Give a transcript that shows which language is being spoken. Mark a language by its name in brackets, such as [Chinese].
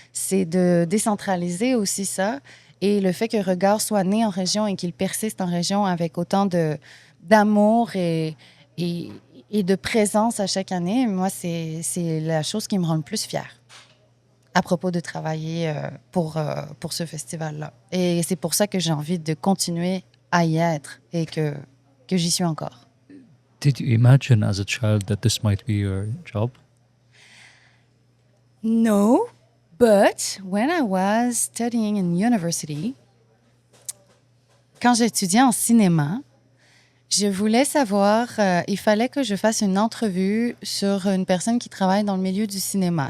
[French] C'est de décentraliser aussi ça. Et le fait que Regard soit né en région et qu'il persiste en région avec autant d'amour et, et de présence à chaque année, moi, c'est la chose qui me rend le plus fière à propos de travailler pour ce festival-là. Et c'est pour ça que j'ai envie de continuer à y être et que j'y suis encore. [English] Did you imagine as a child that this might be your job? No, but when I was studying in university, [French] quand j'étudiais en cinéma, je voulais savoir, il fallait que je fasse une entrevue sur une personne qui travaille dans le milieu du cinéma.